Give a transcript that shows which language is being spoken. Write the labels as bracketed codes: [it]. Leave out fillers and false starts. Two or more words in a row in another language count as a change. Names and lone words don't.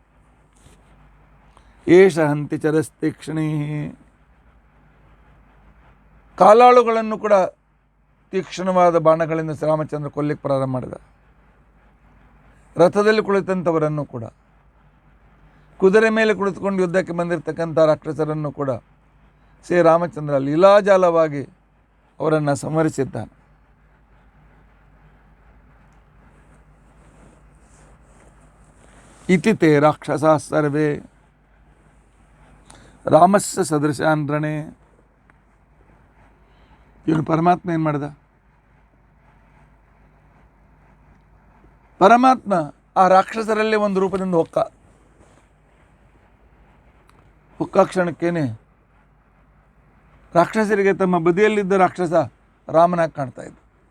[sa] ಏಷ ಹಂತಿ ಚರಸ್ತೀಕ್ಷ್ಣೀ, [kn] ಕಾಲಾಳುಗಳನ್ನು ಕೂಡ ತೀಕ್ಷ್ಣವಾದ ಬಾಣಗಳಿಂದ ಶ್ರೀರಾಮಚಂದ್ರ ಕೊಲ್ಲಿಕ್ಕೆ ಪ್ರಾರಂಭ ಮಾಡಿದ. ರಥದಲ್ಲಿ ಕುಳಿತಂಥವರನ್ನು ಕೂಡ, ಕುದುರೆ ಮೇಲೆ ಕುಳಿತುಕೊಂಡು ಯುದ್ಧಕ್ಕೆ ಬಂದಿರತಕ್ಕಂಥ ರಾಕ್ಷಸರನ್ನು ಕೂಡ ಶ್ರೀರಾಮಚಂದ್ರ ಲೀಲಾಜಾಲವಾಗಿ ಅವರನ್ನು ಸಂಹರಿಸಿದ್ದಾನೆ. [sa] ಇತಿ ತೇ ರಾಕ್ಷಸಾ ಸರ್ವೇ ರಾಮಸ್ಯ ಸದೃಶಾನ್ ರಣೇ. [kn] ಇವನು ಪರಮಾತ್ಮ ಏನು ಮಾಡ್ದ? ಪರಮಾತ್ಮ ಆ ರಾಕ್ಷಸರಲ್ಲೇ ಒಂದು ರೂಪದಿಂದ ಹೊಕ್ಕ ಕ್ಷಣಕ್ಕೇನೆ ರಾಕ್ಷಸರಿಗೆ ತಮ್ಮ ಬದಿಯಲ್ಲಿದ್ದ ರಾಕ್ಷಸ ರಾಮನಾಗಿ ಕಾಣ್ತಾ ಇದ್ದ.